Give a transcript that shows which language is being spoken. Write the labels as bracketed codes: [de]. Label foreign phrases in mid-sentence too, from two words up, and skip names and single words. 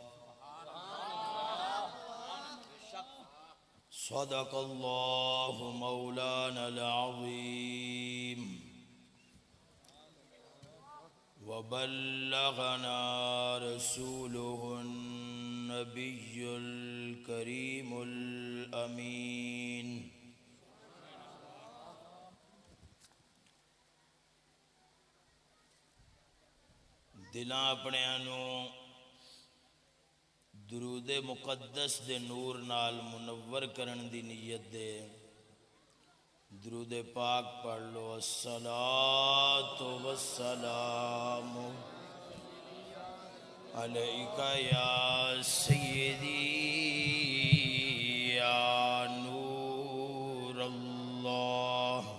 [ar] صدق الله مولانا العظيم وبلغنا رسوله النبي الكريم الأمين. [pa] دلاں اپنیاں نو درود مقدس دے نور نال منور کرن دی نیت دے درود پاک پڑھ لو. [ar] الصلاۃ والسلام علیک یا سیدی یا نور اللہ.